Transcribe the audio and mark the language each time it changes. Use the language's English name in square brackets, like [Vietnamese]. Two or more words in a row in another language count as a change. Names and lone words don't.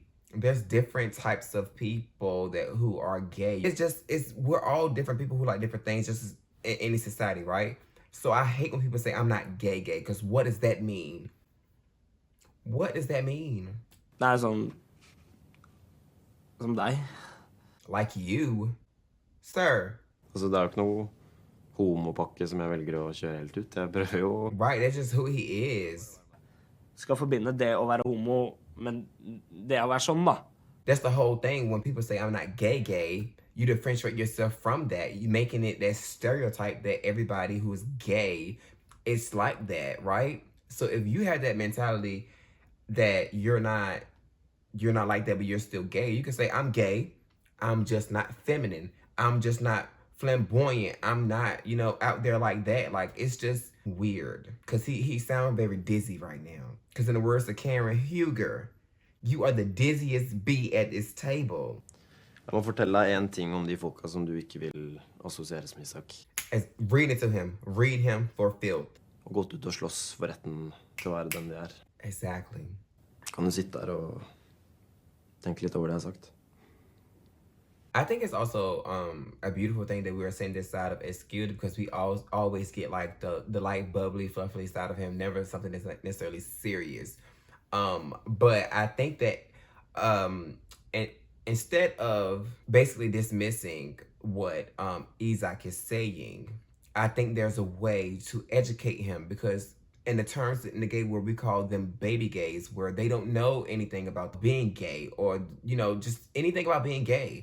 [English] There's different types of people who are gay. We're all different people who like different things just in any society, right? So I hate when people say I'm not gay, because what does that mean? What does that mean? [Norwegian] Det sånn som deg. [English] Like you? Sir. [Norwegian] Altså, det jo ikke noe homopakke som jeg velger å kjøre helt ut. Jeg prøver jo... [English] Right, that's just who he is. [Norwegian] Skal forbinde det å være homo, men det å være sånn da. [English] That's the whole thing. When people say I'm not gay, you differentiate yourself from that. You making it that stereotype that everybody who is gay is like that, right? So if you have that mentality that you're not like that, but you're still gay, you can say I'm gay. I'm just not feminine. I'm just not flamboyant. I'm not, you know, out there like that. Like, it's just weird. Because he sounds very dizzy right now. Because in the words of Karen Huger, you are the dizziest bee at this table. [Norwegian] Jeg må fortelle deg en ting om de folka som du ikke vil assosieres med, Isak. [English] Read it to him. Read him for filth. [Norwegian] Og gått ut og slåss for retten til å være den de er. [English] Exactly. [Norwegian] Kan du sitte der og tenke litt over det jeg har sagt? [English] I think it's also a beautiful thing that we are seeing this side of Eskil, because we always get like the light, bubbly, fluffy side of him, never something that's like necessarily serious. But I think that and instead of basically dismissing what Isak is saying, I think there's a way to educate him, because in the terms in the gay world, we call them baby gays, where they don't know anything about being gay or, you know, just anything about being gay.